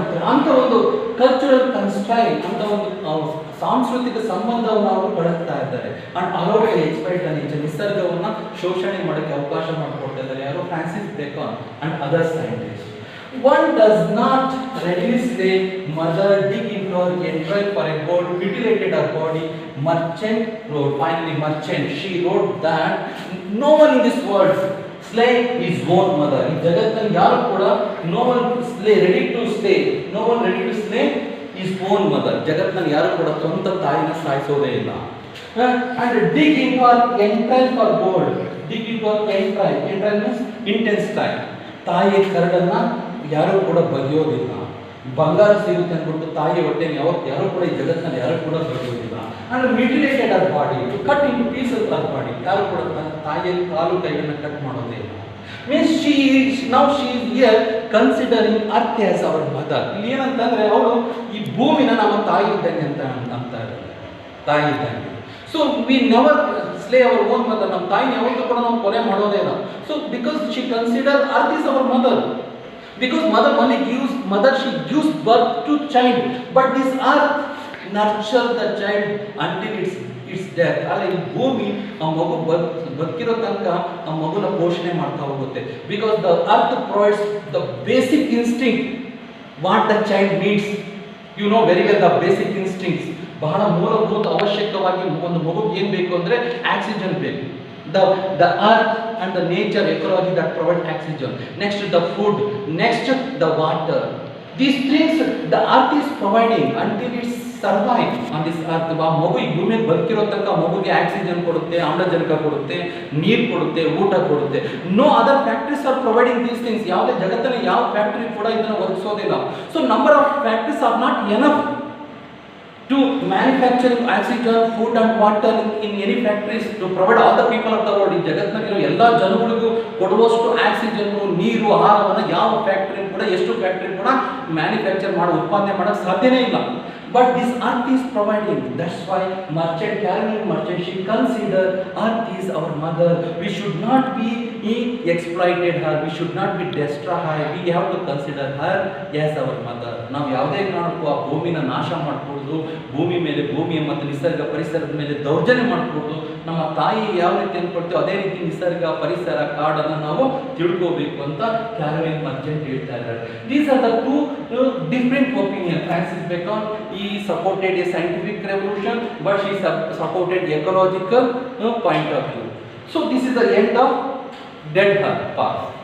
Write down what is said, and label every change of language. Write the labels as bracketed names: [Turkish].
[Kannada] ಅಂತ ಒಂದು cultural constraint, ಅಂತ ಒಂದು ಸಾಂಸ್ಕೃತಿಕ ಸಂಬಂಧವನ್ನು ಅವರು ಬಳಸ್ತಾ ಇದ್ದಾರೆ. [English] and allowed exploit nature, [Kannada] ನಿಸರ್ಗವನ್ನು ಶೋಷಣೆ ಮಾಡೋಕ್ಕೆ ಅವಕಾಶ ಮಾಡಿಕೊಡ್ತಾ ಇದ್ದಾರೆ ಯಾರು? [English] Francis Bacon and other scientist. One does not readily say mother dig into her entrail for a gold, mutilated her body. Merchant wrote, finally Merchant, she wrote that no one in this world slay his own mother. In jagatನಲ್ಲಿ [Kannada] ಯಾರು ಕೂಡ [English] no one ready to slay his own mother. [Kannada] ಜಗತ್ತಿನಲ್ಲಿ ಯಾರು ಕೂಡ ಸ್ವಂತ ತಾಯಿನ ಸಾಯಿಸೋದೇ ಇಲ್ಲ. [English] And dig into her entrail for gold. Dig into her entrail. Entrail means intestine. [Kannada] ತಾಯಿಯ ಕರಡನ್ನ ಯಾರು ಕೂಡ ಬಗೆಯೋದಿಲ್ಲ. ಬಂಗಾರ ಸಿಗುತ್ತೆ ಅಂದ್ಬಿಟ್ಟು ತಾಯಿ ಹೊಟ್ಟೆಗೆ ಯಾರು ಕೂಡ ಈ ಜಗತ್ತಿನಲ್ಲಿ ಯಾರು ಕೂಡ ಬಗೆಯೋದಿಲ್ಲ. [English] And mutilated ಅವರ್ body, to cut in pieces ಅವರ್ body. [Kannada] ಯಾರು ಕೂಡ ತಾಯಿಯ ಕಾಲು ಕೈಯನ್ನು ಕಟ್ ಮಾಡೋದೇ ಇಲ್ಲ. [English] Means she is here considering earth as our mother. [Kannada] ಇಲ್ಲಿ ಏನಂತಂದ್ರೆ ಅವಳು ಈ ಭೂಮಿನ ನಮ್ಮ ತಾಯಿ ಇದ್ದಂಗೆ ಅಂತ ಇದ್ದಾರೆ, ತಾಯಿ ಇದ್ದಂಗೆ. [English] So we never slay our own mother. [Kannada] ನಮ್ಮ ತಾಯಿನ ಯಾವತ್ತೂ ಕೂಡ ನಾವು ಕೊಲೆ ಮಾಡೋದೇ ಇಲ್ಲ. [English] So because she consider earth is our mother. Because she gives birth to child, but this earth nurture the child until its death. [Kannada] ಅಲ್ಲ, ಈ ಭೂಮಿ ಆ ಮಗು ಬದುಕಿರೋ ತನಕ ಆ ಮಗುನ ಪೋಷಣೆ ಮಾಡ್ತಾ ಹೋಗುತ್ತೆ. [English] Because the earth provides the basic instinct what the child needs. You know very well the basic instincts. [Kannada] ಬಹಳ ಮೂಲಭೂತ ಅವಶ್ಯಕವಾಗಿ ಒಂದು ಮಗುಗೆ ಏನು ಬೇಕು ಅಂದರೆ ಆಕ್ಸಿಜನ್ ಬೇಕು. [English] The earth and the nature ecology that provide oxygen. Next the food, next the water. These things the earth is providing until it survive on this earth. [Kannada] ಆ ಮಗು ಈ ಭೂಮಿಗೆ ಬದುಕಿರೋ ತನಕ ಮಗುಗೆ ಆಕ್ಸಿಜನ್ ಕೊಡುತ್ತೆ, ಆಮ್ಲಜನಕ ಕೊಡುತ್ತೆ, ನೀರು ಕೊಡುತ್ತೆ, ಊಟ ಕೊಡುತ್ತೆ. [English] No other factories are providing these things. [Kannada] ಯಾವುದೇ ಜಗತ್ತಲ್ಲಿ ಯಾವ ಫ್ಯಾಕ್ಟರಿ ಕೂಡ ಇದನ್ನು ಒದಗಿಸೋದಿಲ್ಲ. [English] So number of factories are not enough to manufacturing oxygen, food and water in any factories to provide all the people of the world. [Kannada] ಈ ಜಗತ್ತಿನಲ್ಲಿರೋ ಎಲ್ಲ ಜನಗಳಿಗೂ ಕೊಡುವಷ್ಟು oxygen, ನೀರು, ಆಹಾರವನ್ನು ಯಾವ ಫ್ಯಾಕ್ಟರಿ ಕೂಡ, ಎಷ್ಟು ಫ್ಯಾಕ್ಟರಿ ಕೂಡ ಮ್ಯಾನುಫ್ಯಾಕ್ಚರ್ ಮಾಡಿ ಉತ್ಪಾದನೆ ಮಾಡೋಕ್ಕೆ ಸಾಧ್ಯನೇ ಇಲ್ಲ. [English] But this earth is providing. That's why Caroline Merchant, she considered earth is our mother. We should not be exploited her. We should not be destroy her. We have to consider her as our mother. [Kannada] ನಾವು ಯಾವುದೇ ಕಾರಣಕ್ಕೂ ಆ ಭೂಮಿನ ನಾಶ ಮಾಡಬಹುದು, ಭೂಮಿ ಮೇಲೆ, ಭೂಮಿಯ ಮತ್ತು ನಿಸರ್ಗ ಪರಿಸರದ ಮೇಲೆ ದೌರ್ಜನ್ಯ ಮಾಡಬಹುದು. ನಮ್ಮ ತಾಯಿ ಯಾವ ರೀತಿ ಅನ್ಕೊಳ್ತೀವಿ ಅದೇ ರೀತಿ ನಿಸರ್ಗ, ಪರಿಸರ, ಕಾಡನ್ನು ನಾವು ತಿಳ್ಕೋಬೇಕು ಅಂತ ಕ್ಯಾರೋಲಿನ್ ಮರ್ಚೆಂಟ್ ಹೇಳ್ತಾ ಇದ್ದಾರೆ. [English] These are the two different opinions. Francis Bacon, he supported a scientific revolution, but she supported ecological point of view. So this is the end of dead earth part.